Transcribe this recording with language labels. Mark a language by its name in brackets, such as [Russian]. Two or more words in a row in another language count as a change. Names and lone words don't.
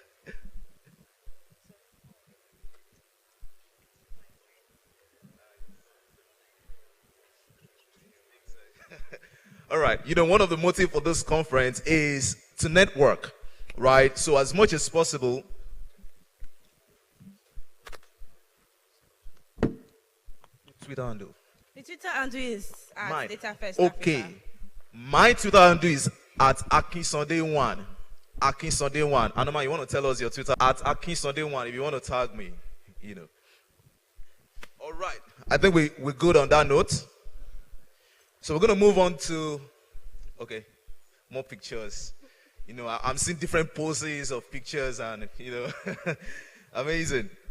[English] All right, one of the motifs for this conference is to network, right? So as much as possible, Twitter handle. The Twitter handle is at Mine. DataFest Okay. Africa. My Twitter handle is at AkinSunday1. AkinSunday1. Anoma, you want to tell us your Twitter? At AkinSunday1 if you want to tag me, All right. I think we're good on that note. So we're going to move on to, more pictures. I'm seeing different poses of pictures and, amazing.